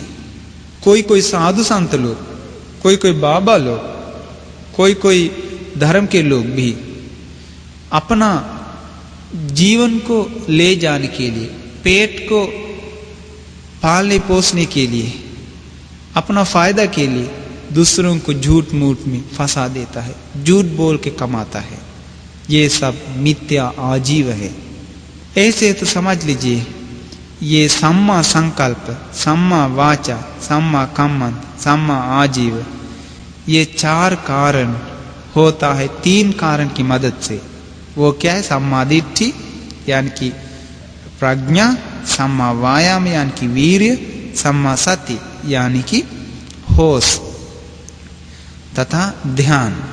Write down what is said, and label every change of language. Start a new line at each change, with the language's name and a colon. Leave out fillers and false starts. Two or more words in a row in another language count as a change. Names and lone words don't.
Hindi: कोई कोई साधु संत लोग, कोई कोई बाबा लोग, कोई कोई धर्म के लोग भी अपना जीवन को ले जाने के लिए, पेट को पालने पोसने के लिए, अपना फायदा के लिए दूसरों को झूठ मूठ में फंसा देता है, झूठ बोल के कमाता है। ये सब मिथ्या आजीव है। ऐसे तो समझ लीजिए ये
Pali: सम्मा संकल्प, सम्मा वाचा, सम्मा कम्मन, सम्मा आजीव,
Hindi: ये चार कारण होता है तीन कारण की मदद से। वो क्या है,
Pali: सम्मा दिट्ठि
Hindi: यानी कि प्रज्ञा,
Pali: सम्मा वायाम
Hindi: यानी कि वीर्य,
Pali: सम्मा सति
Hindi: यानी कि होश तथा ध्यान।